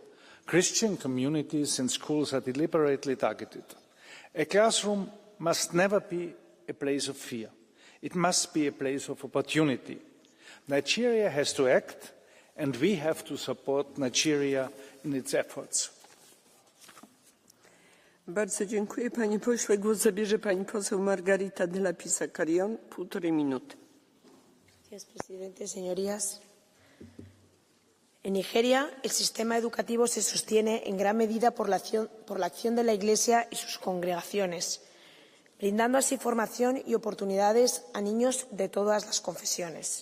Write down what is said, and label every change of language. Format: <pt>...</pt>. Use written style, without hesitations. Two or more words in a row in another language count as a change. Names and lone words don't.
<en>Christian communities and schools are deliberately targeted. A classroom must never be a place of fear. It must be a place of opportunity. Nigeria has to act, and we have to support Nigeria in its efforts.</en> <pl>Bardzo dziękuję, panie pośle. Głos zabierze pani poseł Margarita de la Pisa Carrión, 1,5 minuty.</pl> <es>Gracias, presidente. Señorías, en Nigeria el sistema educativo se sostiene en gran medida por la acción de la Iglesia y sus congregaciones, brindando así formación y oportunidades a niños de todas las confesiones.</es>